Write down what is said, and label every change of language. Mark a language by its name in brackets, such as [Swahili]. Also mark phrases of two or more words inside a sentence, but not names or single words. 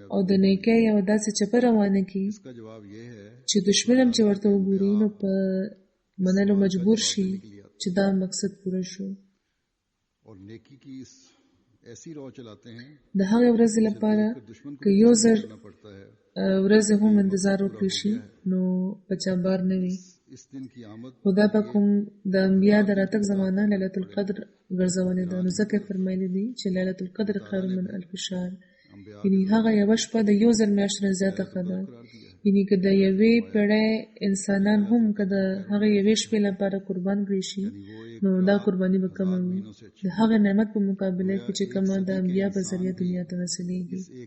[Pashto] او د نیکۍ یو داسې چپه روانه کړي [Hindi] इसका जवाब ये है [Pashto] چې دشمن هم چې ورته وګوري نو په منلو مجبور شي چې دا مقصد پوره شو. [Hindi] और नेकी की इस ऐसी रौ चलाते हैं [Pashto] د هغې ورځې لپاره [Hindi] दुश्मन को [Pashto] که یو زر [Hindi] करना पड़ता है [Pashto] ورځې هم انتظار وکړي شي نو په چا بار نه وي. [Hindi] इस दिन की आमद [Pashto] خدای پاک هم د انبیا د راتګ زمانه ليله القدر ګرځولې ده، نو ځکه فرمایلی دي چې [Arabic] ليله القدر خیر من الف شهر، [Pashto] अंबिया یعنی هغه یوه شپه د یو زر میاشتو نه زیاته ښه ده. یعنی که د یوې پیړۍ انسانان هم که د هغه یوې شپې لپاره قربان کړی شي نو دا قرباني به کمه وي د هغه نعمت په مقابله کې چې کومه د انبیا په ذریعه دنیا ته رسېږي.